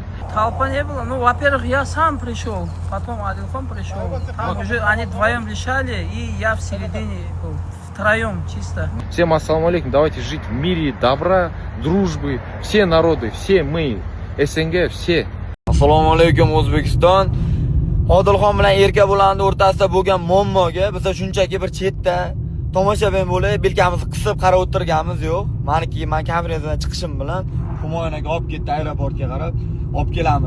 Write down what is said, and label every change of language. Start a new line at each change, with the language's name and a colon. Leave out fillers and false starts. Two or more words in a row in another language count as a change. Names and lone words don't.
Russian: Толпа не было. Ну, во-первых, я сам пришел, потом Адилхон пришел. Там уже они вдвоем лишали, и я в середине был. Втроем чисто. Всем
Arabic: السلام عليكم.
Russian: Давайте жить в мире добра, дружбы. Все народы, все мы, СНГ, все.
Uzbek: Assalomu alaykum O'zbekiston. Odilxon bilan Erka bo'landi o'rtasida bo'lgan muammoga biz shunchaki bir chetda tomoshabin bo'lib, bilkamizni qisib qarab o'tirganmiz yo'q. Men konferensiyadan chiqishim bilan Humoyon aka olib ketdi aeroportga qarab, olib kelamiz.